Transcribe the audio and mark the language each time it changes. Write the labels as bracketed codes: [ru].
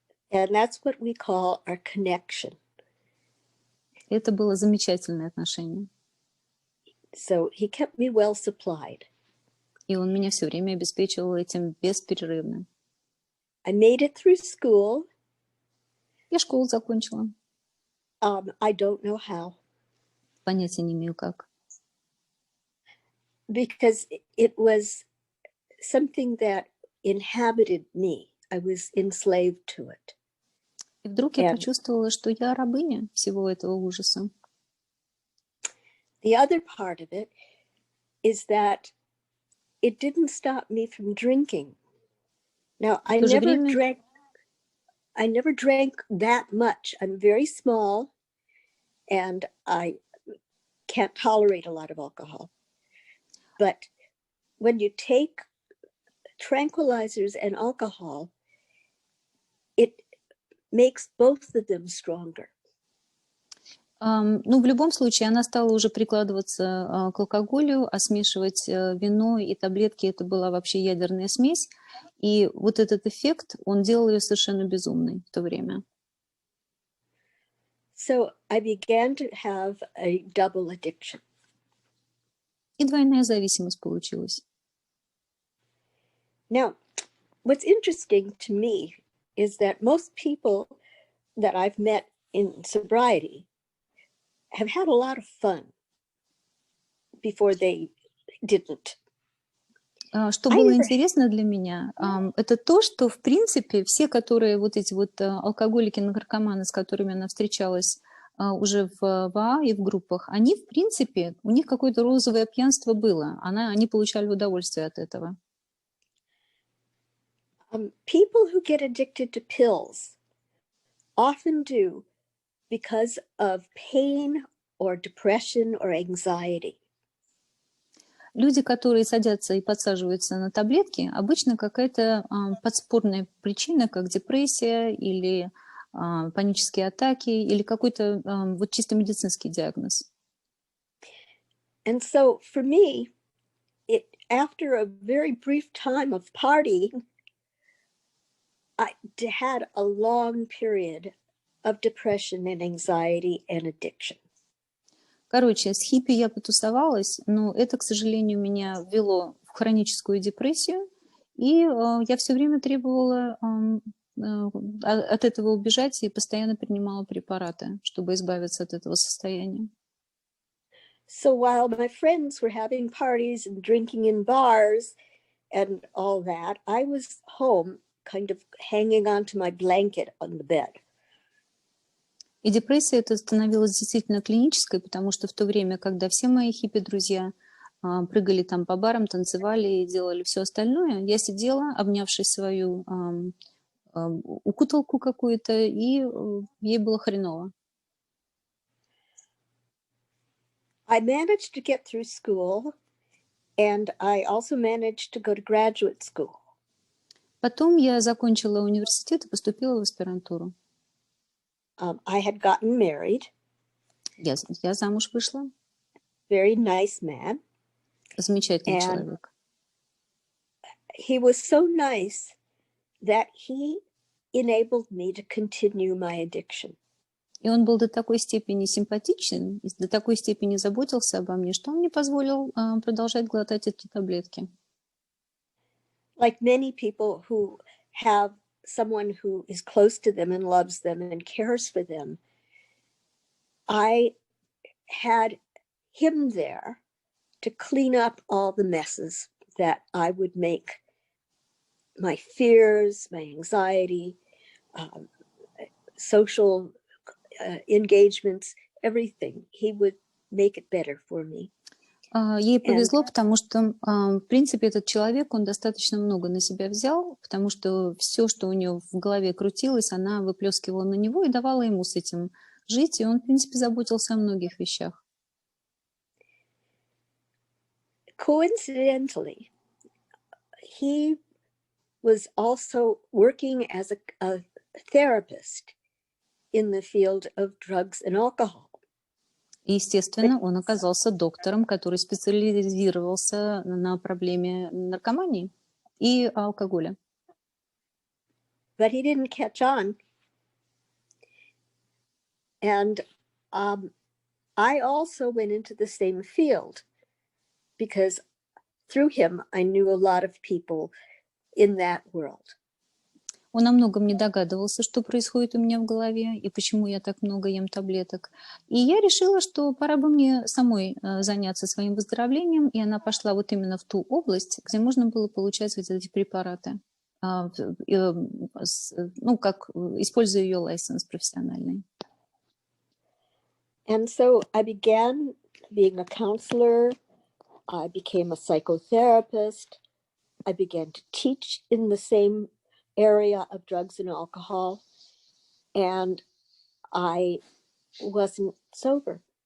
[en] And that's what we call our connection. [ru] Это было замечательное отношение. [en] So he kept me well supplied. [ru] И он меня все время обеспечивал этим бесперерывно. [en] I made it through school. [ru] Я школу закончила. [en] I don't know how. [ru] Понятия не имею как. [en] Because it was something that inhabited me. I was enslaved to it. [ru] И вдруг я почувствовала, что я рабыня всего этого ужаса. [en] The other part of it is that it didn't stop me from drinking. Now, I never drank that much. I'm very small, and I can't tolerate a lot of alcohol. But when you take tranquilizers and alcohol, it makes both of them stronger. [ru] Ну, в любом случае, она стала уже прикладываться к алкоголю, а смешивать вино и таблетки, это была вообще ядерная смесь. И вот этот эффект, он делал ее совершенно безумной в то время. [en] So I began to have a double addiction. [ru] И двойная зависимость получилась. [en] Now, what's interesting to me is that most people that I've met in sobriety have had a lot of fun before they didn't. [ru] Что [en] I [ru] было [en] never, [ru] интересно для меня, это то, что, в принципе, все, которые вот эти вот алкоголики, наркоманы, с которыми она встречалась уже в АА и в группах, они, в принципе, у них какое-то розовое пьянство было. Они получали удовольствие от этого. [en] people who get addicted to pills often do because of pain or depression or anxiety. [ru] Люди, которые садятся и подсаживаются на таблетки, обычно какая-то подспорная причина, как депрессия или панические атаки, или какой-то вот чисто медицинский диагноз. [en] And so for me, after a very brief time of partying, I had a long period of depression and anxiety and addiction. [ru] Короче, с хиппи я потусовалась, но это, к сожалению, меня ввело в хроническую депрессию, и я все время требовала от этого убежать и постоянно принимала препараты, чтобы избавиться от этого состояния. [en] So while my friends were having parties and drinking in bars and all that, I was home kind of hanging onto my blanket on the bed. [ru] И депрессия это становилась действительно клинической, потому что в то время, когда все мои хиппи-друзья прыгали там по барам, танцевали и делали все остальное, я сидела, обнявшись свою укуталку какую-то, и ей было хреново. [en] I managed to get through school, and I also managed to go to graduate school. [ru] Потом я закончила университет и поступила в аспирантуру. [en] I had gotten married. [ru] Я замуж вышла. [en] Very nice man. [ru] Замечательный человек. [en] He was so nice that he enabled me to continue my addiction. [ru] И он был до такой степени симпатичен, до такой степени заботился обо мне, что он мне позволил продолжать глотать эти таблетки. [en] Like many people who have someone who is close to them and loves them and cares for them, I had him there to clean up all the messes that I would make, my fears, my anxiety, social engagements, everything. He would make it better for me. [ru] Ей повезло, потому что, в принципе, этот человек, он достаточно много на себя взял, потому что все, что у нее в голове крутилось, она выплескивала на него и давала ему с этим жить, и он, в принципе, заботился о многих вещах. [en] Coincidentally, he was also working as a therapist in the field of drugs and alcohol. [ru] И, естественно, он оказался доктором, который специализировался на проблеме наркомании и алкоголя. [en] But he didn't catch on. And I also went into the same field because through him, I knew a lot of people in that world. [ru] Он о многом не догадывался, что происходит у меня в голове и почему я так много ем таблеток. И я решила, что пора бы мне самой заняться своим выздоровлением, и она пошла вот именно в ту область, где можно было получать вот эти препараты, ну, как используя ее лайсенс профессиональный. [en] And so I began being a counselor. I became a psychotherapist. I began to teach in the same area of drugs and alcohol, and I wasn't sober.